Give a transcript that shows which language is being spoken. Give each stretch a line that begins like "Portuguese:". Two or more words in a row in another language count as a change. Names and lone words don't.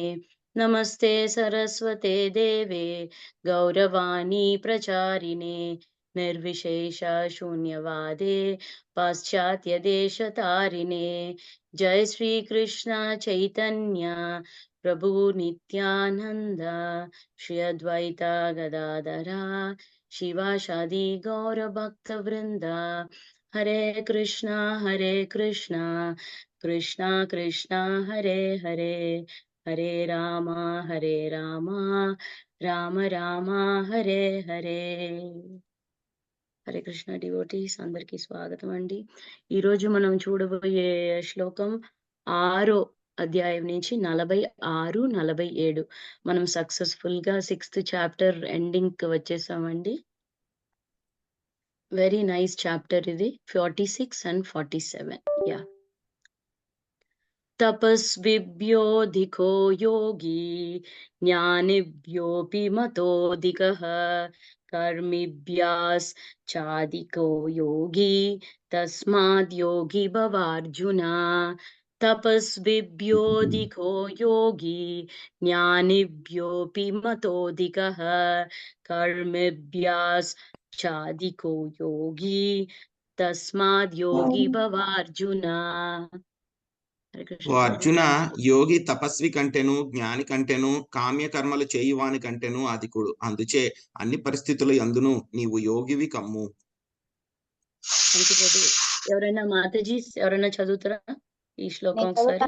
Sanskrit: नमस्ते सरस्वते देवे गौरवाणी प्रचारिणे निर्विशेष शून्यवादे पाश्चात्य देशतारिणे। जय श्री कृष्ण चैतन्य प्रभु नित्यानंद श्री अद्वैत गदाधरा शिवासादि गौर भक्त वृंद। हरे कृष्णा कृष्णा कृष्णा हरे हरे, हरे राम राम राम हरे हरे।
Telugu: హరే కృష్ణ డివోటీస్ అందరికీ స్వాగతం అండి. ఈరోజు మనం చూడబోయే శ్లోకం 6వ అధ్యాయం నుంచి 46, 47. మనం సక్సెస్ఫుల్ గా
English: 6th chapter ending
Telugu: కి వచ్చేసామండి.
English: very nice chapter ఇది, 46 and 47. యా.
Sanskrit: तपस्विभ्योऽधिको योगी ज्ञानिभ्योऽपि मतोऽधिकः कर्मिभ्याश्चाधिको योगी तस्माद् योगी भवार्जुन। तपस्विभ्योऽधिको योगी ज्ञानिभ्योऽपि मतोऽधिकः कर्मिभ्याश्चाधिको योगी तस्माद् योगी भवार्जुन।
Telugu: ఓ అర్జున, యోగి తపస్వి కంటేను జ్ఞాని కంటేను కామ్యకర్మలు చేయువాని కంటేను అధికుడు. అందుచే అన్ని పరిస్థితుల యందును నీవు యోగివి కమ్ము. ఎవరైనా మాతాజీ ఎవరైనా చదువుతారా ఈ శ్లోకం ఒకసారి?